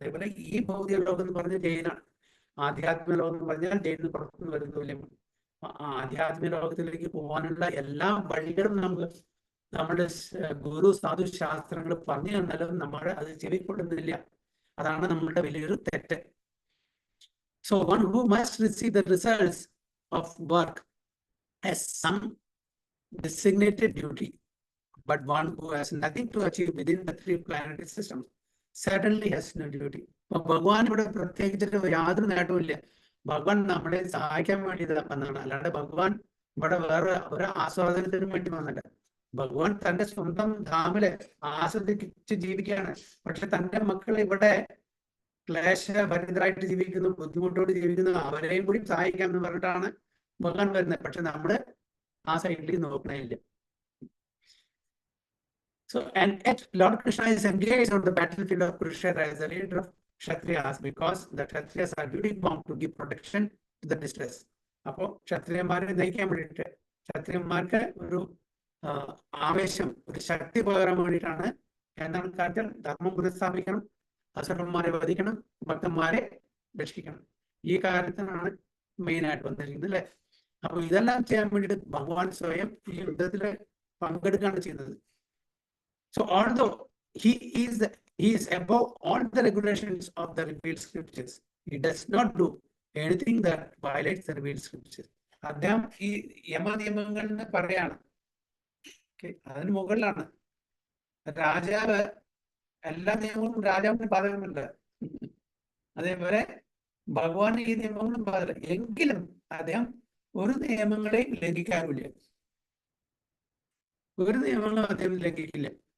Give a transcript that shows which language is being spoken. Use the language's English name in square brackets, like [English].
[Malayalam] അതേപോലെ ഈ ഭൗതിക ലോകം എന്ന് പറഞ്ഞ ജയിലാണ്. ആധ്യാത്മിക ലോകം എന്ന് പറഞ്ഞാൽ ജയിലിൽ പുറത്തുനിന്ന് വരുന്ന തുല്യമാണ്. ആധ്യാത്മിക ലോകത്തിലേക്ക് പോകാനുള്ള എല്ലാ വഴികളും നമുക്ക് നമ്മുടെ ഗുരു സാധു ശാസ്ത്രങ്ങൾ പറഞ്ഞു തന്നാലും നമ്മൾ അത് ചെവിക്കൊള്ളുന്നില്ല. അതാണ് നമ്മളുടെ വലിയൊരു തെറ്റ്. [English] So one who must receive the results of work has some designated duty, but one who has nothing to achieve within the 3 planetary systems certainly has no duty. [Malayalam] ഭഗവാൻ ഇവിടെ പ്രത്യേകിച്ചിട്ട് യാതൊരു നേട്ടവുമില്ല. ഭഗവാൻ നമ്മളെ സഹായിക്കാൻ വേണ്ടി വന്നതാണ്, അല്ലാണ്ട് ഭഗവാൻ ഇവിടെ വേറെ ഒരു ആസ്വാദനത്തിനും വേണ്ടി വന്നില്ല. ഭഗവാൻ തന്റെ സ്വന്തം ധാമില് ആസ്വദിച്ച് ജീവിക്കുകയാണ്. പക്ഷെ തന്റെ മക്കൾ ഇവിടെ ക്ലേശഭരിതരായിട്ട് ജീവിക്കുന്നു, ബുദ്ധിമുട്ടോട് ജീവിക്കുന്നു, അവരെയും കൂടി സഹായിക്കാം എന്ന് പറഞ്ഞിട്ടാണ് ഭഗവാൻ വരുന്നത്. പക്ഷെ നമ്മള് ആ സൈഡിലേക്ക് നോക്കണില്ല. [English] So, and yet Lord Krishna is engaged on the battlefield of Kurukshetra as the leader of Kshatriyas, because the Kshatriyas are duty bound to give protection to the distress. [Malayalam] അപ്പോ ക്ഷത്രിയന്മാരെ നയിക്കാൻ വേണ്ടിയിട്ട്, ക്ഷത്രിയന്മാർക്ക് ഒരു ആവേശം, ഒരു ശക്തി പകരാൻ വേണ്ടിയിട്ടാണ് എന്താണ് കാര്യത്തിൽ ധർമ്മം പുനഃസ്ഥാപിക്കണം, അസുരന്മാരെ വധിക്കണം, ഭക്തന്മാരെ രക്ഷിക്കണം. ഈ കാര്യത്തിനാണ് മെയിൻ ആയിട്ട് വന്നിരിക്കുന്നത് അല്ലെ? അപ്പൊ ഇതെല്ലാം ചെയ്യാൻ വേണ്ടിയിട്ട് ഭഗവാൻ സ്വയം ഈ യുദ്ധത്തിൽ പങ്കെടുക്കുകയാണ് ചെയ്യുന്നത്. [English] So although he is above all the regulations of the revealed scriptures, he does not do anything that violates the revealed scriptures. [Malayalam] അദ്ദേഹം ഈ യമനിയമങ്ങളിൽ പറയാണ്, അതിന് മുകളിലാണ്. രാജാവ് എല്ലാ നിയമങ്ങളും രാജാവിന് ബാധകമല്ല, അതേപോലെ ഭഗവാൻ ഈ നിയമങ്ങളും ബാധക. എങ്കിലും അദ്ദേഹം ഒരു നിയമങ്ങളെയും ലംഘിക്കാറില്ല, ഒരു നിയമങ്ങളും അദ്ദേഹം ലംഘിക്കില്ല.